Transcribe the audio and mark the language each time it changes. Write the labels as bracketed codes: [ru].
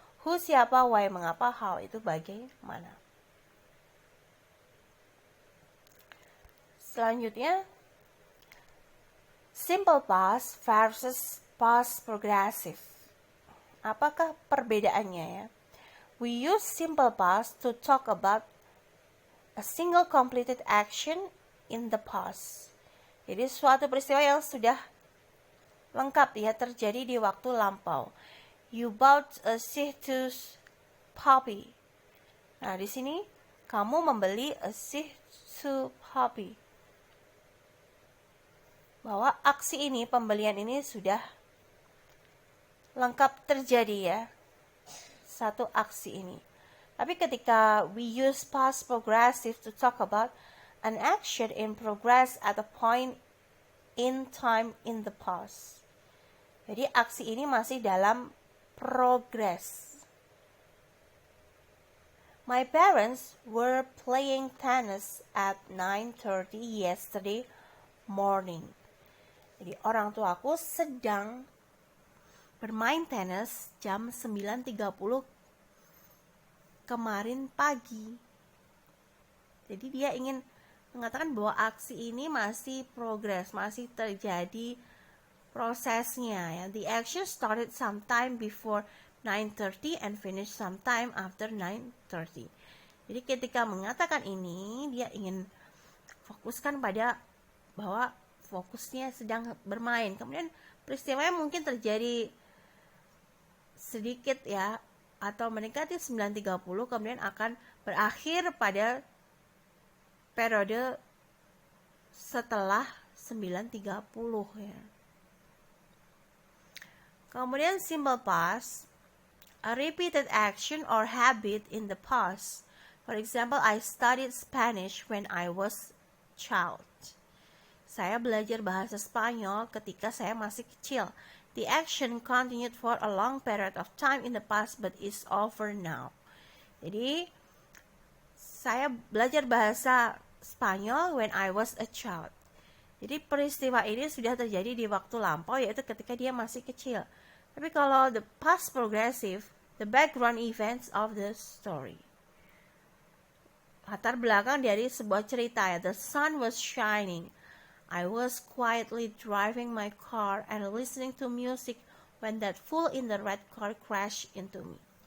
[id] Who siapa, why mengapa, how itu bagaimana. Selanjutnya simple past versus past progressive. Apakah perbedaannya ya? [en] We use simple past to talk about a single completed action in the past. [id] Jadi suatu peristiwa yang sudah lengkap ya, terjadi di waktu lampau. [en] You bought a Shih Tzu puppy. [id] Nah, di sini kamu membeli a Shih Tzu puppy. Bahwa aksi ini, pembelian ini sudah lengkap terjadi ya. Satu aksi ini. Tapi ketika [en] we use past progressive to talk about an action in progress at a point in time in the past. [id] Jadi aksi ini masih dalam progress. [en] My parents were playing tennis at 9:30 yesterday morning. [id] Jadi orang tuaku sedang bermain tenis jam 9.30 kemarin pagi. Jadi dia ingin mengatakan bahwa aksi ini masih progress, masih terjadi prosesnya ya. [en] The action started sometime before 9:30 and finished sometime after 9:30. [id] Jadi ketika mengatakan ini, dia ingin fokuskan pada bahwa fokusnya sedang bermain. Kemudian peristiwanya mungkin terjadi sedikit ya, atau mendekati 9.30, kemudian akan berakhir pada periode setelah 9.30 ya. [en] Kemudian simple past, a repeated action or habit in the past. For example, I studied Spanish when I was child. [id] Saya belajar bahasa Spanyol ketika saya masih kecil. [en] The action continued for a long period of time in the past but is over now. [id] Jadi, saya belajar bahasa Spanyol [en] when I was a child. [id] Jadi, peristiwa ini sudah terjadi di waktu lampau, yaitu ketika dia masih kecil. Tapi kalau [en] the past progressive, the background events of the story. [id] Latar belakang dari sebuah cerita ya. The sun was shining. I was quietly driving my car and listening to music when that fool in the red car crashed into me.